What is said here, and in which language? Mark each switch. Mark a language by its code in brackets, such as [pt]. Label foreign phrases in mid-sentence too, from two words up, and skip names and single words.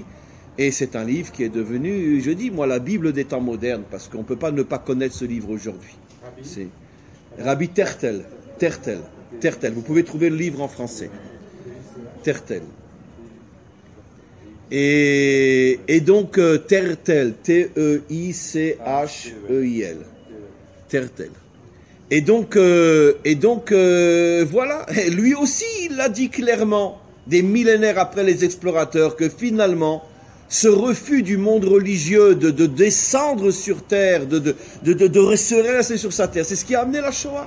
[fr] Et c'est un livre qui est devenu, je dis moi, la Bible des temps modernes, parce qu'on ne peut pas ne pas connaître ce livre aujourd'hui. C'est Rabbi Tertel. Vous pouvez trouver le livre en français. Tertel. Et donc, Tertel. T-E-I-C-H-E-I-L. Tertel. Et donc, voilà. Et lui aussi, il l'a dit clairement, des millénaires après les explorateurs, que finalement, ce refus du monde religieux de descendre sur terre, de se rester sur sa terre, c'est ce qui a amené la Shoah.